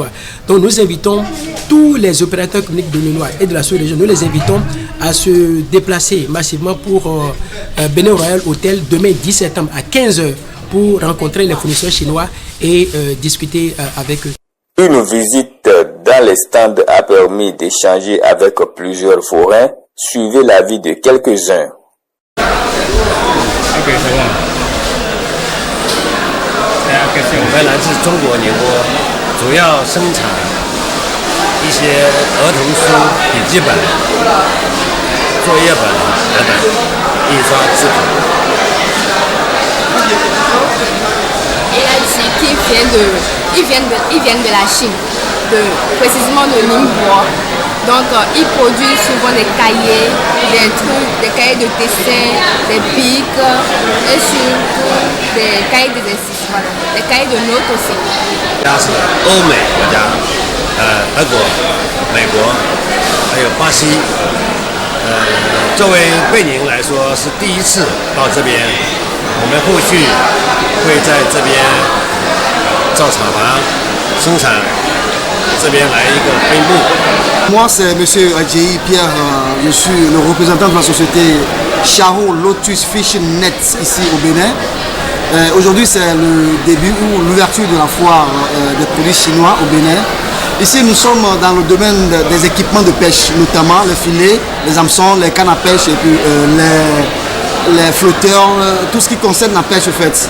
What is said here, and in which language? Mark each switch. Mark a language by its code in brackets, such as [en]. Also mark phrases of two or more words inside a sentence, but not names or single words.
[fr] Donc nous invitons tous les opérateurs économiques béninois et de la sous-région, nous les invitons à se déplacer massivement pour Bénin Royal Hotel demain 10 septembre à 15h pour rencontrer les fournisseurs chinois et discuter avec eux. Une visite dans les stands a permis d'échanger avec plusieurs forains. Suivez l'avis de quelques-uns. [zh] 我们来自中国宁波，主要生产一些儿童书、笔记本、作业本等等印刷制品。 [fr] Et là ici, ils viennent de la Chine, précisément de Ningbo. Donc ils produisent souvent des cahiers, des cahiers de dessin, des pics et surtout des cahiers d'exercice, voilà, des cahiers de notes aussi. [zh] 它是欧美国家，德国、美国，还有巴西， 作为贝宁来说是第一次到这边，我们后续会在这边造厂房生产，这边来一个分部。 [fr] Moi, c'est M. Adjei Pierre, je suis le représentant de la société Charo Lotus Fishing Net ici au Bénin. Aujourd'hui, c'est le début ou l'ouverture de la foire des produits chinois au Bénin. Ici, nous sommes dans le domaine des équipements de pêche, notamment les filets, les hameçons, les cannes à pêche et puis les flotteurs, tout ce qui concerne la pêche au fait.